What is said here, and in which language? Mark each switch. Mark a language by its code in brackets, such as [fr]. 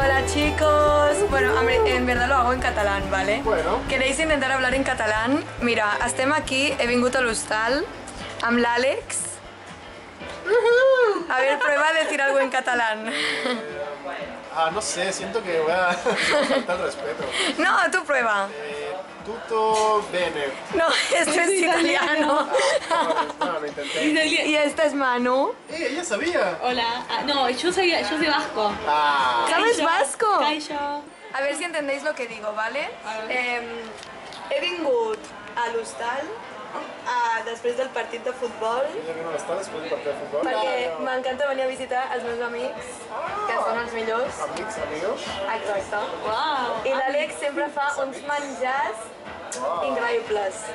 [es] Hola chicos, bueno, en verdad lo hago en catalán, ¿vale? Bueno. ¿Queréis intentar hablar en catalán? [ca] Mira, estem aquí, he vingut a l'hostal amb l'Àlex. [es] A ver, prueba a decir algo en catalán. No sé, siento que voy a faltar el respeto. No, tú prueba. [it] Tutto bene. [es] No, esto es italiano. No, lo intenté. Y esta es Manu. Ella sabía. Hola. No, yo soy vasco. ¿Sabes vasco? [eu] Kaixo. [es] A ver si entendéis lo que digo, ¿vale? [ca] He vingut a l'hostal després del partit de futbol [es] Ella vino [ca] a l'estat després del partit de futbol. perquè m'encanta venir a visitar els meus amics, que són els millors. Amics, amigos. Exacte. Wow. I l'Àlex sempre fa uns menjars increïbles.